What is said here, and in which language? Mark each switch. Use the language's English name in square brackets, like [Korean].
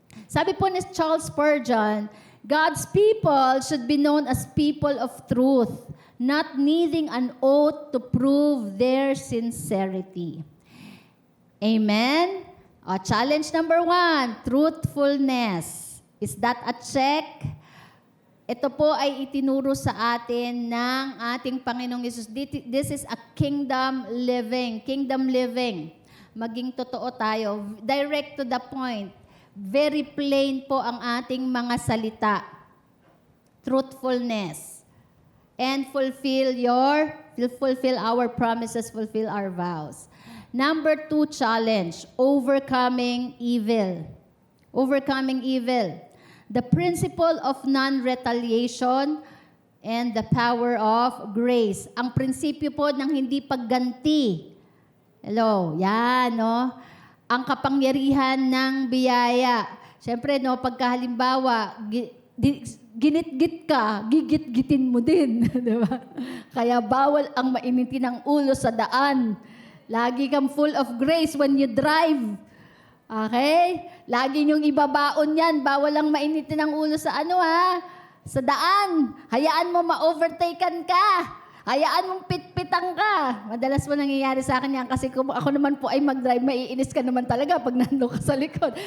[Filipino] Sabi po ni [English] Charles Spurgeon, God's people should be known as people of truth, not needing an oath to prove their sincerity. Amen? Challenge number 1, truthfulness. Is that a check? [Filipino] Ito po ay itinuro sa atin ng ating Panginoong Yesus. [English] This is a kingdom living. Kingdom living. [Filipino] Maging totoo tayo. [English] Direct to the point. Very plain [Filipino] po ang ating mga salita. [English] Truthfulness. And fulfill our promises, fulfill our vows. Number 2 challenge, overcoming evil. Overcoming evil. The principle of non-retaliation and the power of grace. [Filipino] Ang prinsipyo po ng hindi pagganti. Hello, yan, no? Ang kapangyarihan ng biyaya. Siyempre, no, pagkahalimbawa, ginit-git ka, gigit-gitin mo din. Diba? Kaya bawal ang mainitin ang ulo sa daan. Lagi kang [English] full of grace when you drive. Okay? [Filipino] Lagi niyong ibabaon yan. Bawal lang mainitin ang ulo sa sa daan. Hayaan mo ma-overtaken ka. Hayaan mong pitpitan ka. Madalas mo nangyayari sa akin yan kasi kung ako naman po ay mag-drive, maiinis ka naman talaga pag nandun ka sa likod.